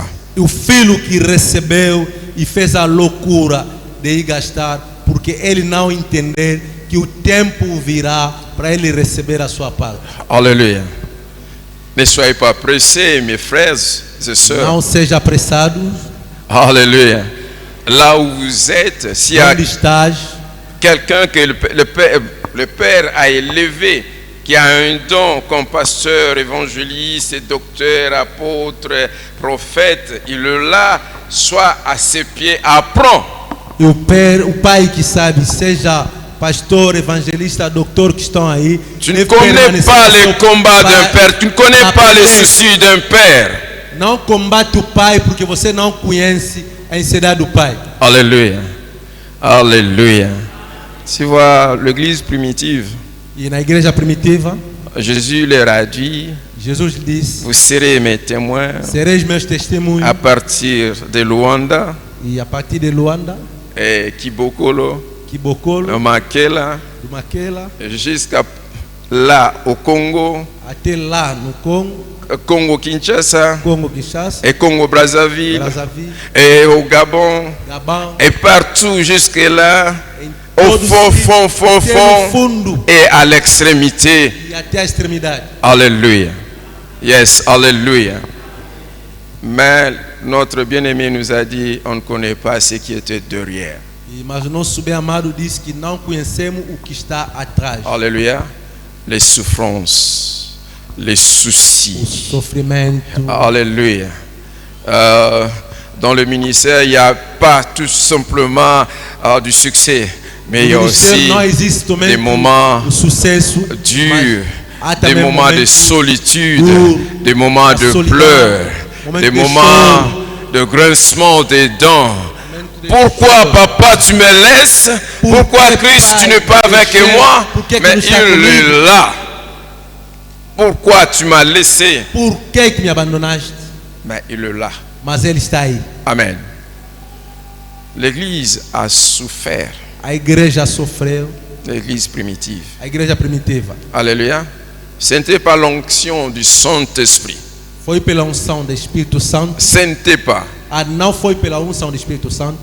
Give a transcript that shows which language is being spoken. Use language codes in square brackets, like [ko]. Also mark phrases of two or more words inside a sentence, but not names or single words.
[pt] E o filho que recebeu e fez a loucura de ir gastar, porque ele não entender que o tempo virá para ele receber a sua parte. [fr] Alléluia. Ne soyez pas pressés, mes frères et sœurs. [pt] Não seja apressado. [fr] Alléluia. Là où vous êtes, s'il y a [pt] Onde estás, [fr] quelqu'un que le Père a élevé, qui a un don comme pasteur, évangéliste, docteur, apôtre, prophète, il est là, soit à ses pieds, apprend. [pt] e o pai que sabe, seja pastor, evangelista, doutor que estão aí, [fr] Tu ne [pt] deve [fr] connais [pt] permanecer [fr] pas [pt] no [fr] les [pt] seu [fr] combats d'un [pt] pai, [fr] père, tu ne connais pas les [pt] aprender. [fr] soucis d'un père. [pt] Não combate o pai porque você não conhece a ansiedade do pai. [fr] Alléluia. Alléluia. Tu vois, l'église primitive, [pt] E na igreja primitiva, [fr] Jésus leur a dit, [pt] Jesus disse: [fr] vous serez mes témoins [pt] sereis meus testemunhos. [fr] à partir de Luanda, [pt] E a partir de Luanda, [fr] et Kibokolo, [pt] Kibokolo, [fr] Makela, [pt] do Maquela, [fr] jusqu'à là au Congo, [pt] até lá no Congo, [fr] Congo-Kinshasa, [pt] Congo Kinshasa, [fr] et Congo-Brazzaville, [pt] Brazzaville, [fr] et au Gabon, [pt] Gabão, [fr] et partout jusque là, [pt] em [fr] au [pt] todos [fr] fond, [pt] os [fr] fond, fond, [pt] até no [fr] fond, [pt] fundo [fr] et à l'extrémité. [pt] e até a extremidade. [fr] Alléluia. Yes, alléluia. Mais notre bien-aimé nous a dit, on ne connaît pas ce qui était derrière. [pt] Mas o nosso bem-amado disse que não conhecemos o que está atrás. [fr] Alléluia. Les souffrances, les [pt] O [fr] soucis. [pt] sofrimento. [fr] Alléluia. Dans le ministère, il n'y a pas tout simplement du succès, mais il y a [pt] No ministério [fr] aussi [pt] não existe somente [fr] des moments [pt] o sucesso, [fr] durs, [pt] mas há [fr] des [pt] também [fr] moments de [pt] momentos [fr] solitude, durs, des moments la [pt] de solidão, [fr] pleurs, [pt] momentos [fr] des [pt] de [fr] moments [pt] choro, [fr] de grincement des dents. [pt] momentos de [fr] Pourquoi, [pt] choro. [fr] papa, tu me laisses? Pourquoi, Pourquoi, Christ, tu [pt] Pai, [fr] n'es pas [pt] me [fr] avec [pt] deixou? [fr] moi? Pourquoi que Mais [pt] não está [fr] il [pt] comigo? [fr] est là. Pourquoi tu m'as laissé? [pt] Por que me abandonaste? [fr] Mais il est là. [pt] Mas ele está aí. [fr] Amen. L'Église a souffert. [pt] A igreja sofreu, [fr] L'Église primitive. [pt] a igreja primitiva. [fr] Alléluia. Ce n'était pas l'onction du Saint-Esprit. [pt] Foi pela unção do Espírito Santo. [fr] Ce n'était pas. [pt] Não foi pela unção do Espírito Santo.